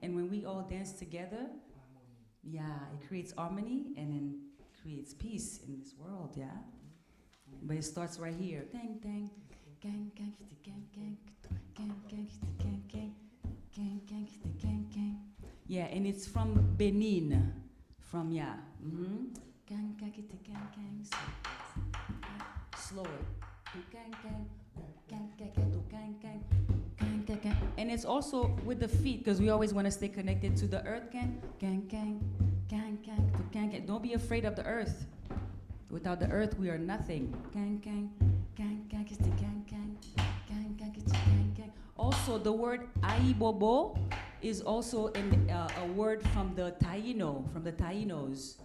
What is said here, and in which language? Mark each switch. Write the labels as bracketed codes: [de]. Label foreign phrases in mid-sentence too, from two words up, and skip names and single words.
[en] And when we all dance together, yeah, it creates harmony and then creates peace in this world, yeah? But it starts right here. Tang, tang, gang, gang, gang, gang, gang, gang, gang, gang. Gang, gang, gang, gang. Yeah, and it's from Benin. From, yeah. Mm-hmm. Gang, gang, gang, gang. Slower. Gang, gang, gang, gang, gang, gang, gang, gang, gang. And it's also with the feet, because we always want to stay connected to the earth. Gang, gang, gang, gang, gang, gang, gang. Don't be afraid of the earth. Without the earth, we are nothing. Gang, gang, gang, gang, gang, gang, gang, gang, gang, gang. Also, the word Aibobo is also a word from the Tainos.